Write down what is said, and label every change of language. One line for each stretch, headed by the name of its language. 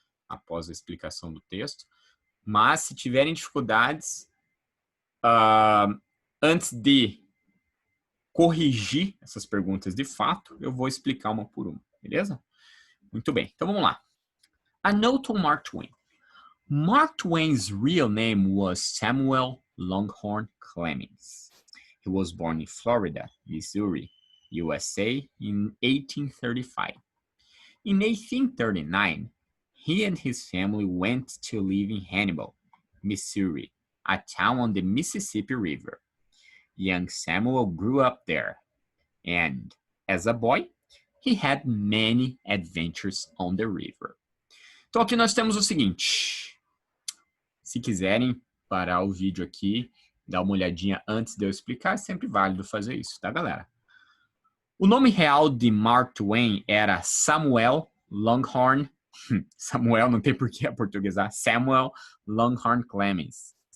Portuguese: Após a explicação do texto. Mas, se tiverem dificuldades, antes de corrigir essas perguntas de fato, eu vou explicar uma por uma, beleza? Muito bem, então vamos lá.
English: A note on Mark Twain. Mark Twain's real name was Samuel Langhorne Clemens. He was born in Florida, Missouri, USA in 1835. In 1839, he and his family went to live in Hannibal, Missouri, a town on the Mississippi River. Young Samuel grew up there, and as a boy, he had many adventures on the river.
Portuguese: Então aqui nós temos o seguinte. Se quiserem parar o vídeo aqui, dar uma olhadinha antes de eu explicar, é sempre válido fazer isso, tá, galera? O nome real de Mark Twain era Samuel Langhorne. Samuel, não tem por que aportuguesar. Samuel Langhorne Clemens.